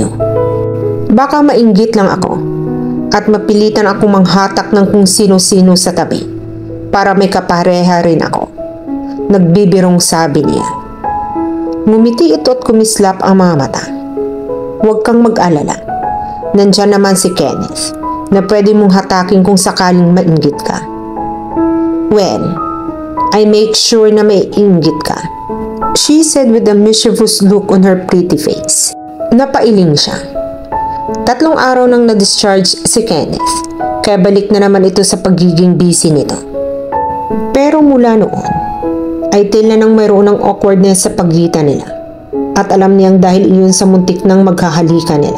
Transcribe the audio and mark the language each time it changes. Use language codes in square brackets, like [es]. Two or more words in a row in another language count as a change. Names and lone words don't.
[tl] Baka mainggit lang ako at mapilitan ako manghatak ng kung sino-sino sa tabi para may kapareha rin ako. Nagbibirong sabi niya. Ngumiti ito at kumislap ang mga mata. Huwag kang mag-alala. Nandyan naman si Kenneth na pwede mong hatakin kung sakaling mainggit ka. [en] Well, I make sure [tl] na may inggit ka, [en] she said with a mischievous look on her pretty face. [tl] Napailing siya. 3 araw nang na-discharge si Kenneth, kaya balik na naman ito sa pagiging busy nito. Pero mula noon, ay tila nang mayroon ng awkwardness sa pagitan nila at alam niyang dahil iyon sa muntik nang magkahalikan nila.